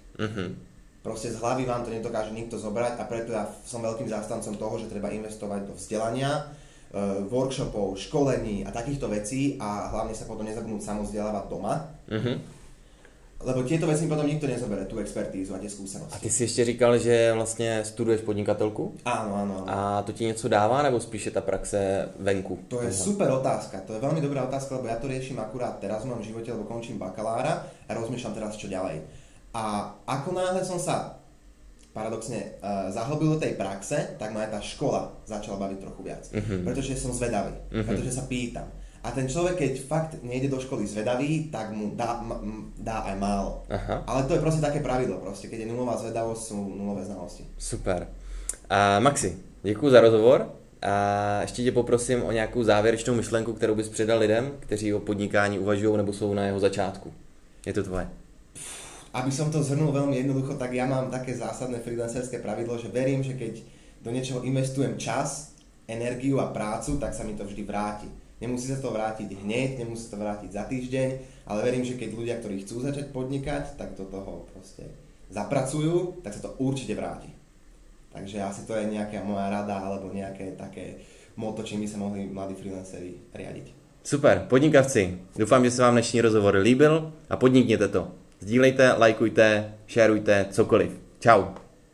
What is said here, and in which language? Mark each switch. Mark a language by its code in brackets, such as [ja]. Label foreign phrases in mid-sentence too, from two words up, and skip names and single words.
[sk] Proste z hlavy vám to nedokáže nikto zobrať a preto ja som veľkým zástancom toho, že treba investovať do vzdelania, workshopov, školení a takýchto vecí a hlavne sa potom nezabudnúť samozdelávať doma. Lebo tieto veci mi potom nikto nezobere, tú expertízu a tie skúsenosti. [cs] A ty si ještě říkal, že vlastně studuješ podnikatelku? [sk] Áno. [cs] A to ti něco dává, nebo spíše ta praxe venku? [sk] To je super otázka, to je veľmi dobrá otázka, lebo ja to riešim akurát teraz v mojom živote, lebo končím bakalára a rozmýšľam teraz, čo ďalej. A ako náhle som sa paradoxne zahlbil do tej praxe, tak ma aj tá škola začala baviť trochu viac. Pretože som zvedavý, pretože sa pýtam. A ten človek, keď fakt nejde do školy zvedavý, tak mu dá aj málo. Ale to je proste také pravidlo. Proste. Keď je nulová zvedavosť, sú nulové znalosti. Super. [cs] Maxi, děkuji za rozhovor. A ještě tě poprosím o nějakou závěrečnou myšlenku, kterou bys předal lidem, kteří o podnikání uvažují nebo jsou na jeho začátku. Je to tvoje. [sk] Aby som to zhrnul veľmi jednoducho, tak ja mám také zásadné freelancerské pravidlo, že verím, že keď do niečoho investujem čas, energiu a prácu, tak sa mi to vždy vráti. Nemusí sa to vrátiť hneď, nemusí sa to vrátiť za týždeň, ale verím, že keď ľudia, ktorí chcú začať podnikať, tak do toho proste zapracujú, tak sa to určite vráti. Takže asi to je nejaká moja rada alebo nejaké také motto, čím by sa mohli mladí freelanceri riadiť. Super, [cs] podnikavci, doufám, že se vám dnešní rozhovor líbil a podnikněte to. Sdílejte, lajkujte, šerujte, cokoliv. Čau.